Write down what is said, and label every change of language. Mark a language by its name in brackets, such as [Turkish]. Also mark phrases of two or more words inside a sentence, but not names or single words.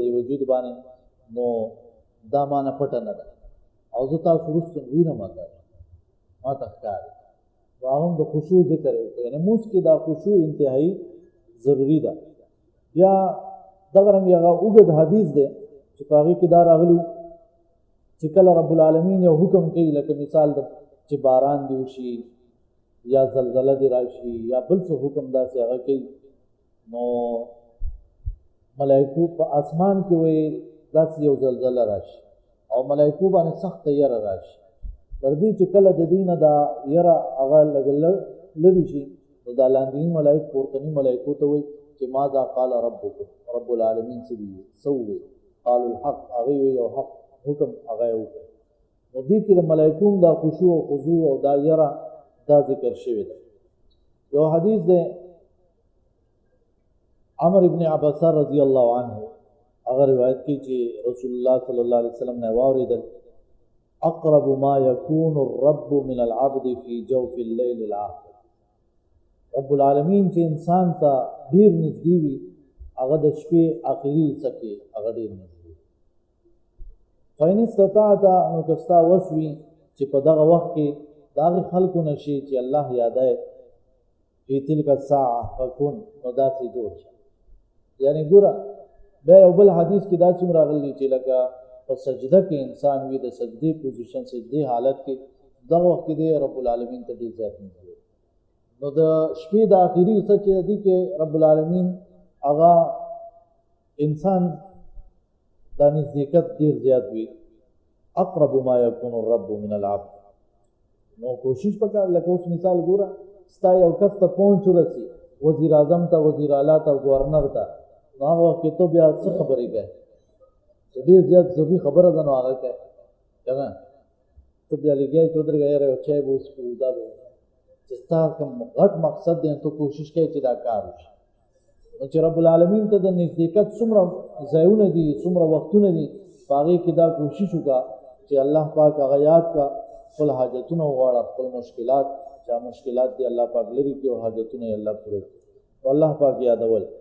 [Pashto] دې وجود باندې نو دا معنی پټه نه ده او زه تاسو وروسته وینم ما ته ښکاري هم د خشوع ذکر وکړي یعنې مونځ کې دا خشوع انتهایی ضروري ده یا دغه رنګ هغه اوږد حدیث دی چې په هغې کې دا راغلي چې کله رب العالمین یو حکم کوي لکه مثال د چې باران دی وشي یا زلزله دی راشي یا بل څه حکم داسې هغه کوي نو ملائکو په اسمان کې وایي داسې یو زلزله راشي او ملائکو باندې سخته یره راشي تر دې چې کله د دې نه دا یره هغه لږ لرې شي نو دا لاندیني ملائک پورتني ملائکو ته وایي چې [Arabic] ماذا قال ربکم [Pashto] رب العالمین څه دي څه ووایي [Arabic] قالوا الحق [Pashto] هغې وایي یو حق حکم هغه یې وکړي نو دې کې د ملائکو دا خشوع او خضوع او دا یره دا ذکر شوی دی یو حدیث دی عمر ابن عباسه [Arabic] رضی الله عنه [Pashto] هغه روایت کوي چې رسول الله [Arabic] صلی الله علیه وسلم [Pashto] نه واورېدل [Arabic] اقرب ما يكون الرب من العبد في جوف الليل الاخر [Pashto] رب العالمین چې انسان ته ډیر نږدې وي هغه د شپې اخري حصه کې هغه ډیر نږدې [Arabic] فإن استطعت [Pashto] نو که ستا وس وي چې په دغه وخت کې د هغې خلکو نه شي چې الله یادی [Arabic] فی تلک الساعه فکن [Pashto] نو داسې جوړ شه یعنې ګوره بیا یو بل حدیث کې داسې هم راغلی چې لکه په سجده کې انسان وي د سجدې پوزیشن سجدې حالت کې دغه وخت کې دی رب العالمین ته ډېر زیات نږدې نو د شپې د آخري حصه چې دی کې رب العالمین هغه انسان دا نزدېکت ډېر زیات وي [Arabic] اقرب ما یکون الرب من العبد [Pashto] نو کوشش وکړه لکه اوس مثال ګوره ستا یو کس ته پہنچ ورسي وزیر اعظم ته وزیر اعلی ته گورنر ته نو هغه وخت کې ته بیا څه خبرې کوې چې ډېر زیات ضروري خبره ده نو هغه کوې که نه ته بیا لګیا چې ودرېږه یاره یو چای به وڅښو دا به چې ستا کوم غټ مقصد دی ته کوشش کوې چې دا کار وشي نو چې رب العالمین ته د نزدېکت څومره ځایونه دي څومره وختونه دي په هغې کې دا کوشش وکړه چې الله پاک هغه یاد کړه خپل حاجتونه وغواړه خپل مشکلات چا مشکلات دی الله پاک لري کړي او حاجتونه یې الله پوره کړي او الله پاک یادول